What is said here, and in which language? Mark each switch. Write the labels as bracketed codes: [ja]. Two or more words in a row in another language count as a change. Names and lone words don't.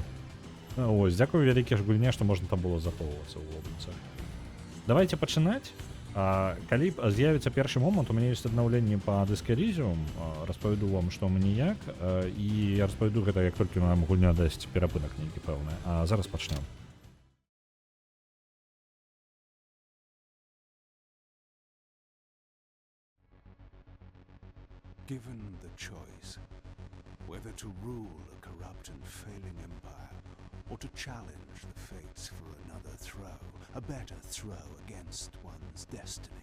[be] Ось, дзякую вялікі ж гульне, што можна там было захоўвацца ў вобліцы. Давайте пачынаць. Калі з'явіцца першы момант, у мяне ёсць аднаўленне па Disco Elysium, распавяду вам, што мне як, і я распавяду гэта, як толькі нам гульня дасць перапынак нейкі пэўны. А зараз пачнём. [en] Given the choice, whether to rule a corrupt and failing empire, or to challenge the fates for another throw, a better throw against one's destiny.